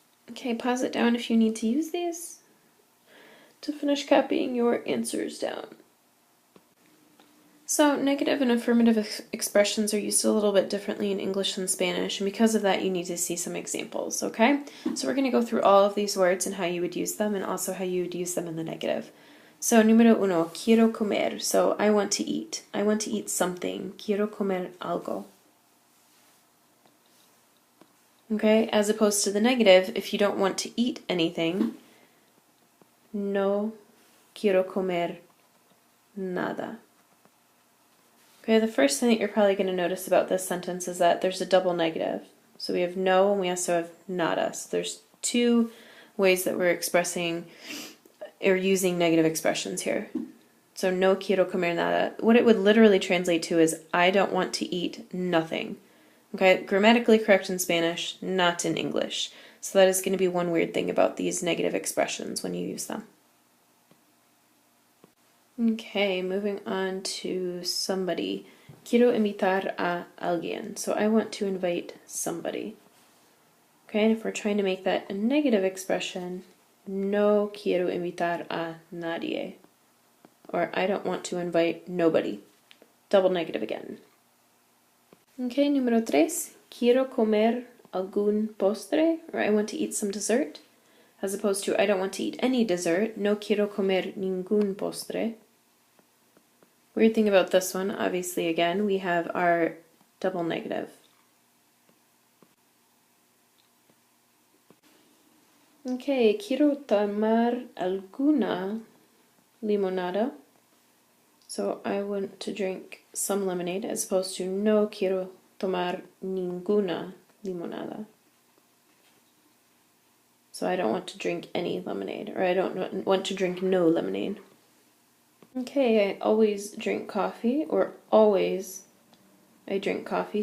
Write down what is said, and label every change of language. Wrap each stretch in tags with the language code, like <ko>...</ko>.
<en>Okay, pause it down if you need to use these to finish copying your answers down. So negative and affirmative expressions are used a little bit differently in English and Spanish, and because of that you need to see some examples, okay? So we're going to go through all of these words and how you would use them, and also how you would use them in the negative.</en> <es>So número uno, quiero comer.</es> <en>So I want to eat. I want to eat something.</en> <es>Quiero comer algo.</es> <en>Okay, as opposed to the negative, if you don't want to eat anything,</en> <es>no quiero comer nada.</es> <en>Okay, the first thing that you're probably going to notice about this sentence is that there's a double negative. So we have no and we also have nada. So there's two ways that we're expressing or using negative expressions here. So</en> <es>no quiero comer nada.</es> <en>What it would literally translate to is I don't want to eat nothing. Okay, grammatically correct in Spanish, not in English. So that is going to be one weird thing about these negative expressions when you use them. Okay, moving on to somebody.</en> <es>Quiero invitar a alguien.</es> <en>So I want to invite somebody. Okay, and if we're trying to make that a negative expression,</en> <es>no quiero invitar a nadie.</es> <en>Or I don't want to invite nobody. Double negative again. Okay,</en> <es>número tres. Quiero comer algún postre.</es> <en>Or I want to eat some dessert. As opposed to I don't want to eat any dessert.</en> <es>No quiero comer ningún postre.</es> <en>Weird thing about this one, obviously again, we have our double negative.</en> <es>Okay, quiero tomar alguna limonada.</es> <en>So I want to drink some lemonade as opposed to</en> <es>no quiero tomar ninguna limonada.</es> <en>So I don't want to drink any lemonade, or I don't want to drink no lemonade. Okay, I always drink coffee, or always I drink coffee.</en>